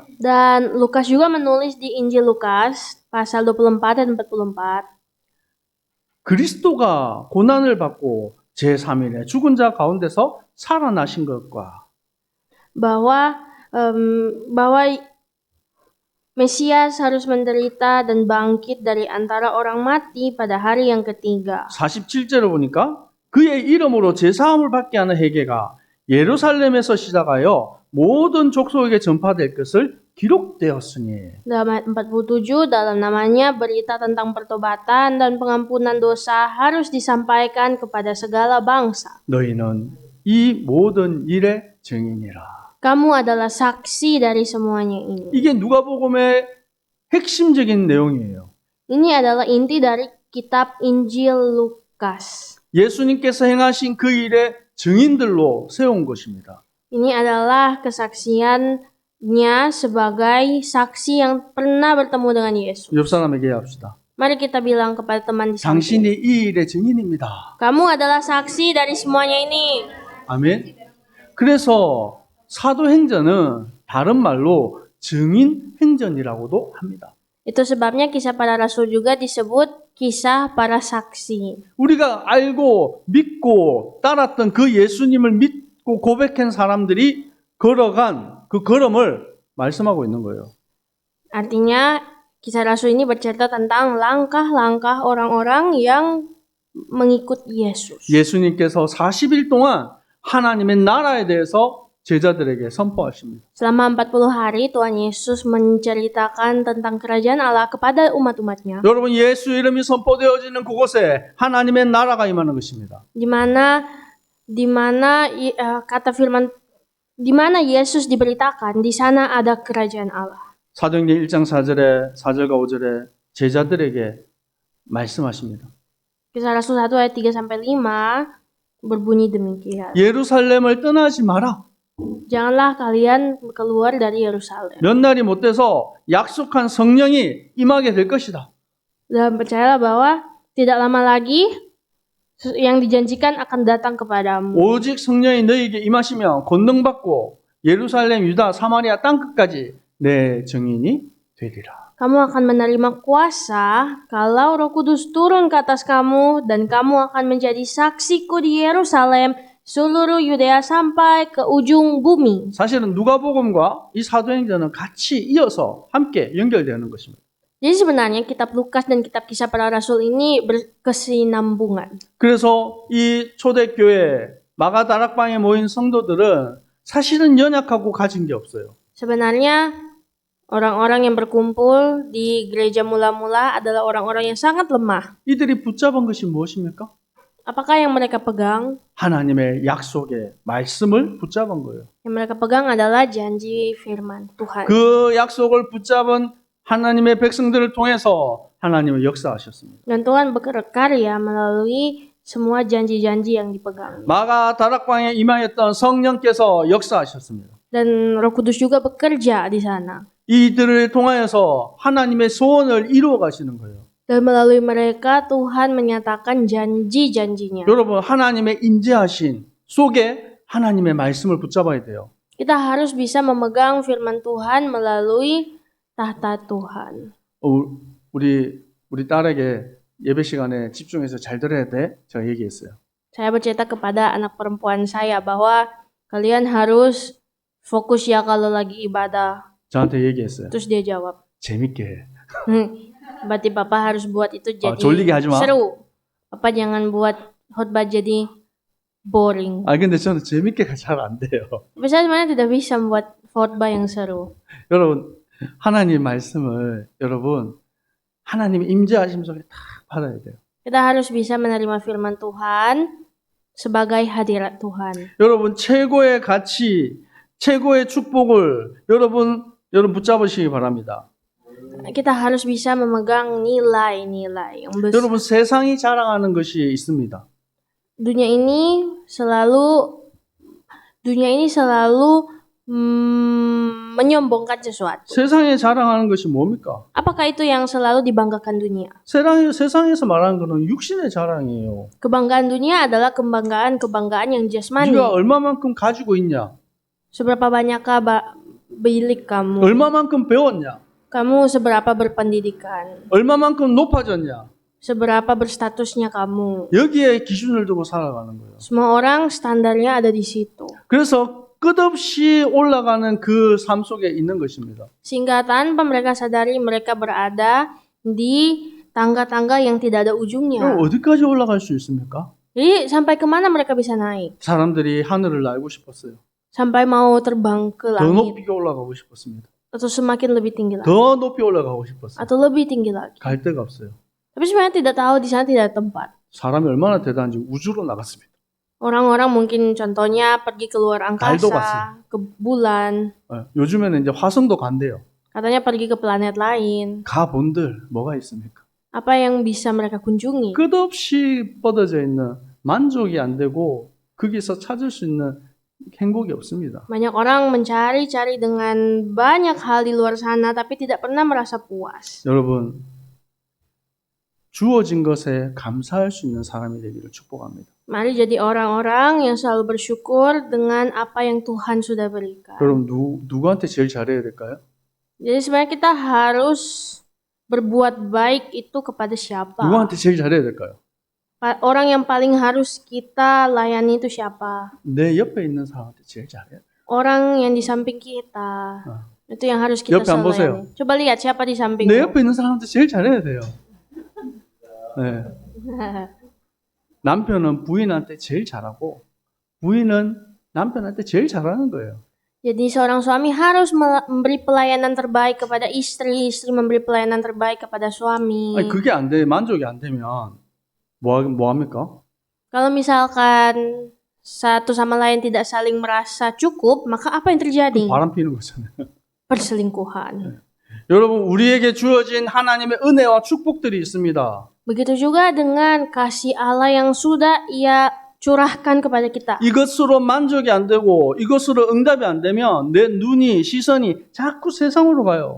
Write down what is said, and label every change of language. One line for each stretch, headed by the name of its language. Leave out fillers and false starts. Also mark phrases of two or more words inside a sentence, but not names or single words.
Indonesian: Dan Lukas juga menulis di Injil Lukas pasal 24 dan 44.
Korean: 그리스도가 고난을 받고 제3일에 죽은 자 가운데서 살아나신 것과
Indonesian: bahwa Mesias harus menderita dan bangkit dari antara orang mati pada hari yang ketiga.
Korean: 47절을 보니까 그의 이름으로 제사함을 받게 하는 회개가 예루살렘에서 시작하여 모든 족속에게 전파될 것을 기록되었으니.
Indonesian: Dalam ayat 47, dalam namanya berita tentang pertobatan dan pengampunan dosa harus disampaikan kepada segala bangsa.
Korean: 너희는 이 모든 일의 증인이라.
Indonesian: Kamu adalah saksi dari semuanya ini.
Korean: 이게 누가복음의 핵심적인 내용이에요.
Indonesian: Ini adalah inti dari kitab Injil Lukas.
Korean: 예수님께서 행하신 그 일의 증인들로 세운 것입니다.
Indonesian: Ini adalah kesaksiannya sebagai saksi yang pernah bertemu dengan Yesus.
Korean: 옆 사람에게 합시다.
Indonesian: Mari kita bilang kepada teman di samping.
Korean: 당신이 이 일의 증인입니다.
Indonesian: Kamu adalah saksi dari semuanya ini.
Korean: 아멘. 그래서 사도행전은 다른 말로 증인행전이라고도 합니다.
Indonesian: Itu sebabnya kisah para rasul juga disebut kisah para saksi.
Korean: 우리가 알고 믿고 따랐던 그 예수님을 믿고 고백한 사람들이 걸어간 그 걸음을 말씀하고 있는 거예요.
Indonesian: Artinya kisah Rasul ini bercerita tentang langkah-langkah orang-orang yang mengikut Yesus.
Korean: 예수님께서 40일 동안 하나님의 나라에 대해서 제자들에게 선포하십니다.
Indonesian: Selama 40 hari Tuhan Yesus menceritakan tentang kerajaan Allah kepada umat-umatnya.
Korean: 여러분, 예수 이름이 선포되어지는 그곳에 하나님의 나라가 임하는 것입니다.
Indonesian: Di mana kata firman di mana Yesus diberitakan, di sana ada kerajaan Allah.
Korean: 사도행전 1장 4절에 4절과 5절에 제자들에게 말씀하십니다.
Indonesian: Kisah Rasul 1 ayat 3 sampai 5 berbunyi demikian.
Korean: 예루살렘을 떠나지 마라.
Indonesian: Janganlah kalian keluar dari Yerusalem.
Korean: 몇 날이 못 돼서 약속한 성령이 임하게 될 것이다.
Indonesian: Dan percayalah bahwa tidak lama lagi yang dijanjikan akan datang kepadamu.
Korean: 오직 성령이 너희에게 임하시면 권능받고 예루살렘, 유다, 사마리아 땅 끝까지 내 증인이 되리라.
Indonesian: Kamu akan menerima kuasa kalau Roh Kudus turun ke atas kamu dan kamu akan menjadi saksiku di Yerusalem, seluruh Yudea sampai ke ujung bumi.
Korean: 사실은 누가복음과 이 사도행전은 같이 이어서 함께 연결되는 것입니다.
Indonesian: Jadi sebenarnya kitab Lukas dan kitab Kisah Para Rasul ini berkesinambungan.
Korean: 그래서 이 초대교회 마가다락방에 모인 성도들은 사실은 연약하고 가진 게 없어요.
Indonesian: Sebenarnya orang-orang yang berkumpul di gereja mula-mula adalah orang-orang yang sangat lemah.
Korean: 이들이 붙잡은 것이 무엇입니까?
Indonesian: Apakah yang mereka pegang?
Korean: 하나님의 약속의 말씀을 붙잡은 거예요.
Indonesian: Yang mereka pegang adalah janji firman Tuhan.
Korean: 그 약속을 붙잡은 하나님의 백성들을 통해서 하나님은 역사하셨습니다.
Indonesian: Dan Tuhan berkarya melalui semua janji-janji yang dipegang.
Korean: 마가다락방에 임하였던 성령께서 역사하셨습니다.
Indonesian: Dan Roh Kudus juga bekerja di sana.
Korean: 이들을 통하여서 하나님의 소원을 이루어 가시는 거예요.
Indonesian: Dan melalui mereka Tuhan menyatakan janji-janjinya.
Korean: 여러분, 하나님의 임재하신 속에 하나님의 말씀을 붙잡아야 돼요.
Indonesian: Kita harus bisa memegang firman Tuhan melalui tahta Tuhan.
Korean: 우리 딸에게 예배 시간에 집중해서 잘 들어야 돼. 제가 얘기했어요.
Indonesian: Saya bercerita kepada anak perempuan saya bahwa kalian harus fokus ya kalau lagi ibadah.
Korean: 저한테 얘기했어요.
Indonesian: Terus dia jawab,
Korean: 재밌게 해.
Indonesian: berarti Papa harus buat itu jadi
Korean: 졸리게 하지 마.
Indonesian: seru. Papa jangan buat khotbah jadi boring.
Korean: 근데 저는 재밌게가 잘 안 돼요.
Indonesian: Tapi saya sebenarnya tidak bisa membuat khotbah yang seru.
Korean: 여러분, 하나님 말씀을 여러분 하나님 임재하심 속에 다 받아야 돼요.
Indonesian: Kita harus bisa menerima firman Tuhan sebagai hadirat Tuhan.
Korean: 여러분, 최고의 가치, 최고의 축복을 여러분 붙잡으시기 바랍니다.
Indonesian: Kita harus bisa memegang nilai-nilai yang besar.
Korean: 여러분, 세상이 자랑하는 것이 있습니다.
Indonesian: Dunia ini selalu menyombongkan sesuatu.
Korean: 세상에 자랑하는 것이 뭡니까?
Indonesian: Apakah itu yang selalu dibanggakan dunia?
Korean: 세상에서 말하는 것은 육신의 자랑이에요.
Indonesian: Kebanggaan dunia adalah kebanggaan yang jasmani.
Korean: 네가 얼마만큼 가지고 있냐?
Indonesian: Seberapa banyakkah bilik kamu?
Korean: 얼마만큼 배웠냐?
Indonesian: Kamu seberapa berpendidikan?
Korean: 얼마만큼 높아졌냐?
Indonesian: Seberapa berstatusnya kamu?
Korean: 여기에 기준을 두고 살아가는 거예요.
Indonesian: Semua orang standarnya ada di situ.
Korean: 그래서 끝없이 올라가는 그 삶 속에 있는 것입니다.
Indonesian: Sehingga tanpa mereka sadari mereka berada di tangga-tangga yang tidak ada ujungnya.
Korean: 그럼 어디까지 올라갈 수 있습니까?
Indonesian: Jadi sampai kemana mereka bisa naik?
Korean: 사람들이 하늘을 날고 싶었어요.
Indonesian: Sampai mau terbang ke
Korean: 더
Indonesian: langit
Korean: 높이 올라가고 싶었습니다.
Indonesian: atau semakin lebih tinggi lagi
Korean: 더 높이 올라가고 싶었어요.
Indonesian: atau lebih tinggi lagi.
Korean: 갈 데가 없어요.
Indonesian: Tapi sebenarnya tidak tahu di sana tidak ada tempat.
Korean: 사람이 얼마나 대단한지 우주로 나갔습니다.
Indonesian: Orang-orang mungkin contohnya pergi keluar
Korean: 달도
Indonesian: angkasa, ke bulan,
Korean: 요즘에는 이제 화성도 간대요.
Indonesian: katanya pergi ke planet lain.
Korean: 가본들 뭐가 있습니까?
Indonesian: Apa yang bisa mereka kunjungi?
Korean: 끝없이 뻗어져 있는 만족이 안 되고 거기서 찾을 수 있는 행복이 없습니다.
Indonesian: Banyak orang mencari-cari dengan banyak hal di luar sana tapi tidak pernah merasa puas.
Korean: 여러분, 주어진 것에 감사할 수 있는 사람이 되기를 축복합니다.
Indonesian: Mari jadi orang-orang yang selalu bersyukur dengan apa yang Tuhan sudah berikan.
Korean: 그럼 누구한테 제일 잘해야 될까요?
Indonesian: Jadi sebenarnya kita harus berbuat baik itu kepada siapa?
Korean: 누구한테 제일 잘해야 될까요?
Indonesian: Orang yang paling harus kita layani itu siapa?
Korean: 내 옆에 있는 사람한테 제일 잘해야 돼요.
Indonesian: Orang yang di samping kita. Itu yang harus kita
Korean: 옆에 안 보세요.
Indonesian: layani. Coba lihat siapa di samping.
Korean: 내 옆에 있는 사람한테 제일 잘해야 돼요. 네. 남편은 부인한테 제일 잘하고 부인은 남편한테 제일 잘하는 거예요.
Indonesian: Jadi seorang suami harus memberi pelayanan terbaik kepada istri, istri memberi pelayanan terbaik kepada suami.
Korean: 아니, 그게 안 돼, 만족이 안 되면 뭐 합니까?
Indonesian: Kalau misalkan satu sama lain tidak saling merasa cukup, maka apa yang terjadi?
Korean: 바람 피는 거잖아요.
Indonesian: Perselingkuhan.
Korean: 여러분, 우리에게 주어진 하나님의 은혜와 축복들이 있습니다.
Indonesian: Begitu juga dengan kasih Allah yang sudah Ia curahkan kepada kita.
Korean: 이것으로 만족이 안 되고 이것으로 응답이 안 되면 내 눈이, 시선이 자꾸 세상으로 가요.